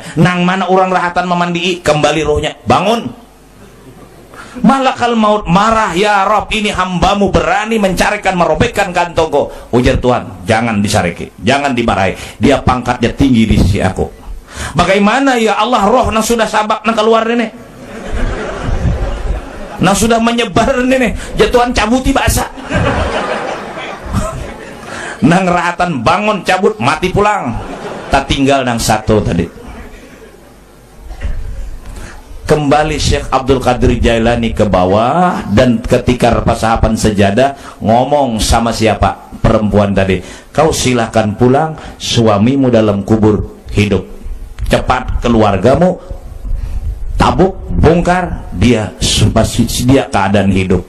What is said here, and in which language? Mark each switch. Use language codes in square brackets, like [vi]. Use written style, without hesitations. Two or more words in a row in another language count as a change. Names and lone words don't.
[bjn] Nang mana orang rahatan memandii kembali rohnya. [id] Bangun. Malakal maut marah, ya Rob, ini hambamu berani mencarikan merobekkan kantongku. [bjn] Ujar Tuhan, jangan disariki, jangan dimarahi. Dia pangkatnya tinggi di sisi aku. [id] Bagaimana ya Allah, [bjn] roh nang sudah sabak nang keluar ini, nang sudah menyebar ini, jatuhan cabuti bahasa. Nang rahatan bangun cabut mati pulang. Tak tinggal nang satu tadi. [id] Kembali Syekh Abdul Qadir Jailani ke bawah, dan ketika repasahapan sejadah ngomong sama siapa? Perempuan tadi. Kau silahkan pulang, suamimu dalam kubur hidup. Cepat keluargamu tabuk, bongkar, dia keadaan hidup.